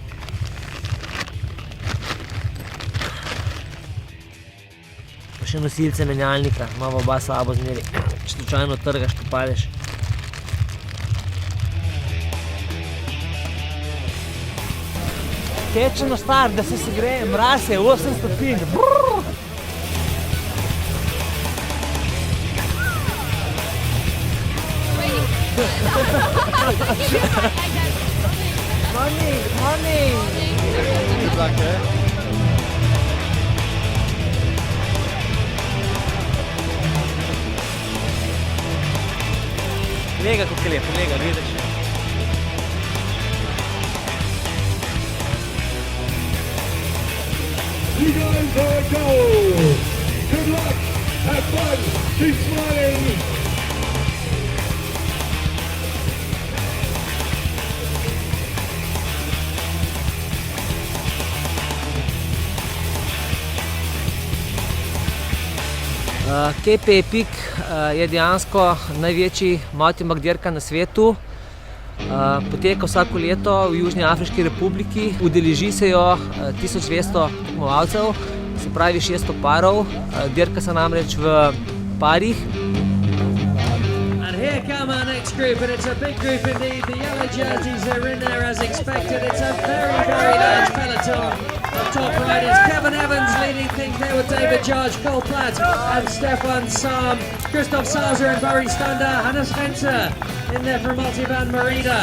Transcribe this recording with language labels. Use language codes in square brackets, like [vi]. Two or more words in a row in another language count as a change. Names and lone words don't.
[sl] Pa še nosilce menjalnika, imamo oba s sabo zmeri. Če slučajno trgaš, ko padeš. Tečemo star, da se segreje, mraz je 8 stopinj. [en] Morning! Good luck, eh? [sl] Lega, kako je lepo, lega, vidiš. [en] You guys are gold! Good luck! Have fun! Keep smiling! [sl] Cape Epic je dejansko največji [en] mountain bike [sl] dirka na svetu. Poteka vsako leto v Južni Afriški republiki. Udeleži se jo 1200 tekmovalcev, se pravi 600 parov. Dirka se namreč v parih. [en] And here come our next group, and it's a big group indeed. The yellow jerseys are in there as expected. It's a very, very large peloton of top riders. Kevin Evans leading things there with David George, Cole Platt and Stefan Sam. Christoph Salzer and Barry Stander. Hannah Spencer in there from Multivan Merida.